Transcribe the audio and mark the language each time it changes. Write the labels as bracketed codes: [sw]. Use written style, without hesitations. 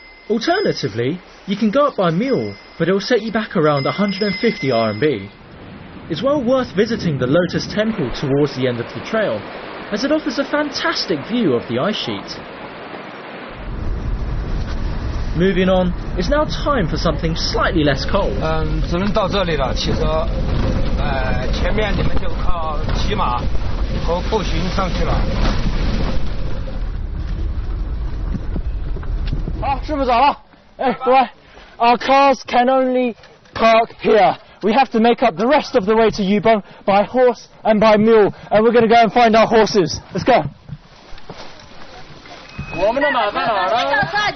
[en] Alternatively, you can go up by mule, but it will set you back around 150 RMB. It's well worth visiting the Lotus Temple towards the end of the trail, as it offers a fantastic view of the ice sheet. Moving on, it's now time for something slightly less cold. [zh] 只能到这里了，汽车，前面你们就靠骑马和步行上去了。好，师傅走了。哎，各位 [en] ，Our cars can only park here. We have to make up the rest of the way to Yubeng by horse and by mule, and we're going to go and find our horses. Let's go. [zh] 我们的马在哪儿呢？